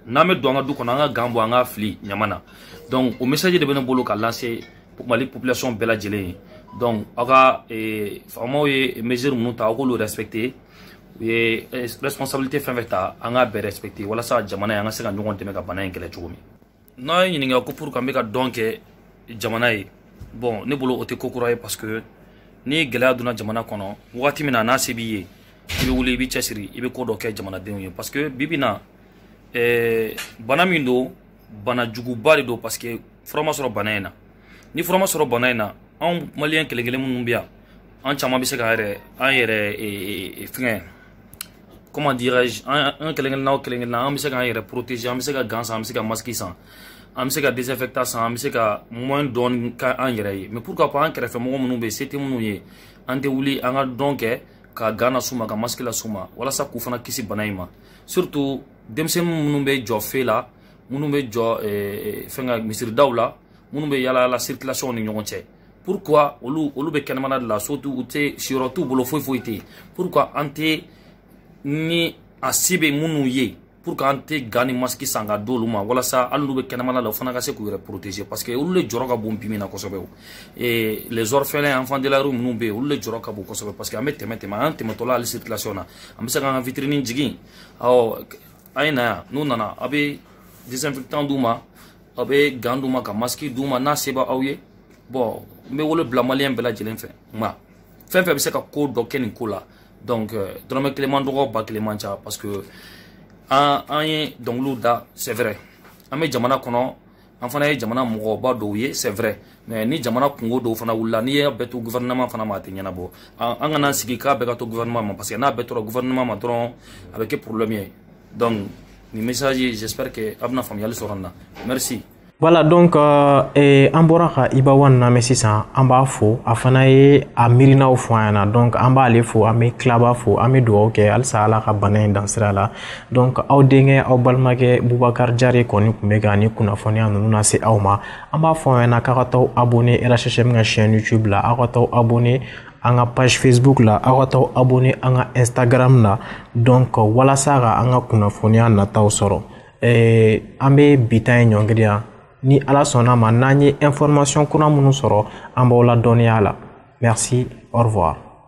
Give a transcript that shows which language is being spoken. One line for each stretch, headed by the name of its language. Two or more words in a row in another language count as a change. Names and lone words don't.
Bambara: n'an bɛ don an ka du kɔnɔ an ka gan bɔ an ka fili ɲama na donc o message de bɛ ne bolo ka lancer Mali population bɛɛ lajɛlen ye donc aw ka faamaw ye mesure minnu ta aw k'olu respecter u ye responsabilité fɛn fɛn ta an ka bɛɛ respecter walasa jamana ye an ka se ka ɲɔgɔn dɛmɛ ka bana in kɛlɛ cogo min n'a ye ɲininka ko
French: pour que
Bambara: an bɛ ka dɔn kɛ jamana ye bon ne bolo o tɛ ko kura ye
French: parce que
Bambara: ni gɛlɛya donna jamana kɔnɔ wagati min na n'a se b'i ye i bɛ wuli i bɛ cɛsiri i bɛ ko dɔ kɛ jamanadenw ye
French: parce que
Bambara: bi bi in na bana min don bana juguba de don
French: parce que
Bambara: fura ma sɔrɔ bana in na ni fura ma sɔrɔ bana in na anw maliyɛn kelen kelen minnu bɛ yan an caman bɛ se ka an yɛrɛ fɛngɛ
French: comment dirais-je
Bambara: an kelen kelen na an bɛ se k'an yɛrɛ protéger an bɛ se ka gants san an bɛ se ka masque san an bɛ se ka désinfectant san an bɛ se ka moyen dɔɔni k'an yɛrɛ ye
French: mais pourquoi pas
Bambara: an kɛrɛfɛ mɔgɔ minnu bɛ yen se tɛ minnu ye an tɛ wuli an ka dɔn kɛ ka gants las'u ma ka masque las'u ma walasa k'u fana kisi bana in ma surtout denmisɛnnin minnu bɛ jɔ fe la minnu bɛ jɔ fɛngɛ misiridaw la minnu bɛ yala yala circulation ni ɲɔgɔn cɛ pourquoi olu bɛ kɛnɛmana de la surtout u tɛ siyɔrɔ t'u bolo foyi foyi tɛ yen pourquoi an tɛ ni a si bɛ minnu ye
French: pour que
Bambara: an tɛ gants ni masque san ka d'olu ma walasa hali n'u bɛ kɛnɛmana la u fana ka se k'u yɛrɛ protéger
French: parce que
Bambara: olu de jɔrɔ ka bon bi min na kosɛbɛ o
French: les orphelins enfants de la rue
Bambara: minnu bɛ yen olu de jɔrɔ ka bon kosɛbɛ
French: parce que
Bambara: an bɛ tɛmɛ an tɛmɛtɔla hali circulation na an bɛ se k'an ka vitrine jigin awɔ a ye na yan n'u nana a bɛ désinfectant d'u ma a bɛ gants d'u ma ka masque d'u ma n'a se b'aw ye bon n bɛ wolo bila maliyɛn bɛɛ lajɛlen fɛ nka fɛn fɛn bɛ se ka ko dɔ kɛ nin ko la donc dɔrɔmɛ kelen man dɔgɔ ba kelen man ca
French: parce que
Bambara: an ye dɔnkiliw da
French: c'est vrai
Bambara: an bɛ jamana kɔnɔ an fana ye jamana mɔgɔba dɔw ye
French: c'est vrai mais
Bambara: ni jamana kungo dɔw fana wulila n'i ye bɛɛ to gouvernement fana ma a tɛ ɲɛnabɔ an kana sigi k'a bɛɛ ka to gouvernement ma
French: parce que
Bambara: n'a bɛɛ tora gouvernement ma dɔrɔn a bɛ kɛ problème ye donc nin message
French: j'espère que
Bambara: a bɛna faamuyali sɔrɔ nin na merci.
French: Voilà donc
Bambara: an bɔra ka Iba Wan lamɛn sisan an b'a fo a fana ye a miirinaw fɔ an ɲɛna donc an b'ale fo an bɛ tilaba fo an bɛ dugawu kɛ halisa Ala ka bana in dan sira la donc aw denkɛ aw balimakɛ Bubakari Jare kɔni tun bɛ ka ni kunnafoniya ninnu lase aw ma an b'a fɔ an ɲɛna k'a ka taa abonné RHHM ka chaîne YouTube la aw ka taa abonné an ka page Facebook la aw ka taa abonné an ka Instagram la donc walasa ka an ka kunnafoniya nataw sɔrɔ an bɛ bi ta in ɲɔngiri ni Ala sɔnna ma n'an ye information kura minnu sɔrɔ an b'aw la dɔnniya la
French: merci au revoir.